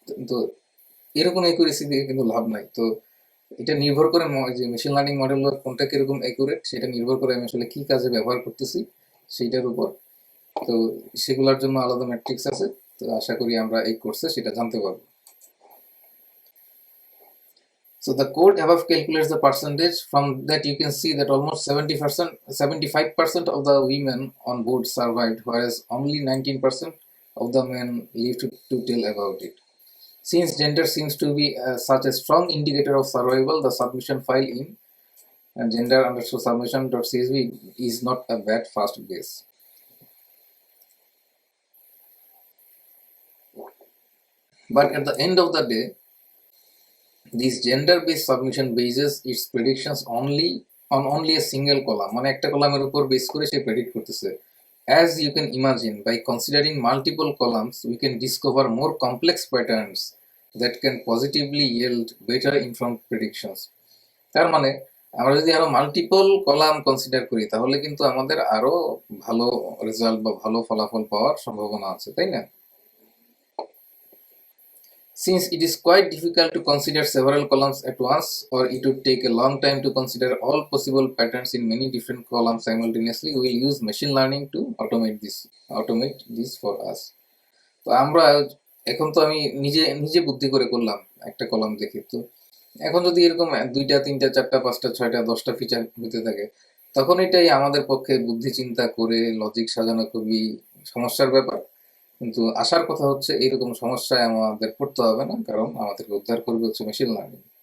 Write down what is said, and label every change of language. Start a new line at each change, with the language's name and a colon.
Bangla: তো এরকম একুরেসি দিয়ে কিন্তু লাভ নাই। তো এটা নির্ভর করে যে মেশিন লার্নিং মডেল কোনটা কিরকম একুরেট সেটা নির্ভর করে আমি আসলে কি কাজে ব্যবহার করতেছি সেইটার উপর। তো সেগুলোর জন্য আলাদা ম্যাট্রিক্স আছে। তো আশা করি আমরা এই কোর্সে সেটা জানতে পারবো।
English: So the code above calculates the percentage. From that you can see that almost 70%, 75% of the women on board survived, whereas only 19% of the men lived to tell about it. Since gender seems to be such a strong indicator of survival, the submission file in gender underscore submission.csv is not a bad first guess. But at the end of the day, this gender-based submission bases its predictions only a single column,
Bangla: মানে একটা কলামের উপর base করে সে predict করতেছে।
English: As you can imagine, by considering multiple columns, we can discover more complex patterns that can positively yield better informed predictions.
Bangla: তার মানে আমরা যদি আরো মাল্টিপল কলাম কনসিডার করি তাহলে কিন্তু আমাদের আরো ভালো রেজাল্ট বা ভালো ফলাফল পাওয়ার সম্ভাবনা আছে, তাই না?
English: Since it is quite difficult to consider several columns at once, or it would take a long time to consider all possible patterns in many different columns simultaneously, we will use machine learning to automate this for us.
Bangla: তো আমরা এখন তো আমি নিজে নিজে বুদ্ধি করে করলাম একটা কলাম দেখে। তো এখন যদি এরকম 2টা 3টা 4টা 5টা 6টা 10টা ফিচার হতে থাকে, তখন এটাই আমাদের পক্ষে বুদ্ধি চিন্তা করে লজিক সাজানো খুবই সমস্যার ব্যাপার। কিন্তু আসার কথা হচ্ছে এরকম সমস্যায় আমাদের পড়তে হবে না, কারণ আমাদেরকে উদ্ধার করবে হচ্ছে মেশিন লার্নিং।